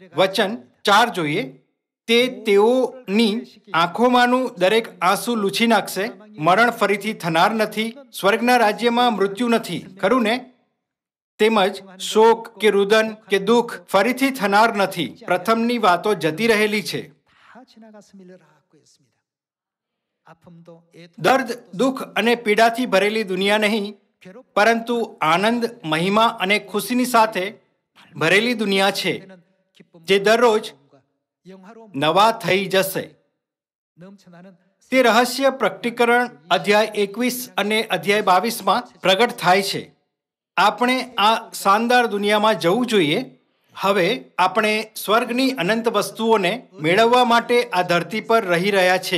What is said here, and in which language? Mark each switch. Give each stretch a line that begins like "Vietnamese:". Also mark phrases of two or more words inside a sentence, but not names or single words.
Gujarati: વચન 4 જોઈએ. તે તેઓની આંખોમાંનું દરેક આંસુ લૂછી નાખશે. મરણ ફરીથી થનાર નથી. સ્વર્ગના રાજ્યમાં મૃત્યુ નથી. ખરું ને? તેમજ શોક કે રુદન કે દુઃખ ફરીથી થનાર નથી. પ્રથમની વાતો જતી રહેલી છે.
Korean: 다 지나갔음이라고 했습니다. 아픔도 애통도
Gujarati: દર્દ, દુઃખ અને પીડાથી ભરેલી દુનિયા નહીં,
Korean: 괴롭
Gujarati: પરંતુ આનંદ, મહિમા અને ખુશીની સાથે ભરેલી દુનિયા છે,
Korean: 되는 기쁨과
Gujarati: જે દરરોજ
Korean: 영화로움
Gujarati: નવા થઈ જશે.
Korean: 넘쳐나는
Gujarati: તે રહસ્ય પ્રકટીકરણ અધ્યાય 21 અને અધ્યાય 22માં પ્રગટ થાય છે. આપણે આ શાનદાર દુનિયામાં જવું જોઈએ. હવે આપણે સ્વર્ગની અનંત વસ્તુઓને મેળવવા માટે આ ધરતી પર રહી રહ્યા છે.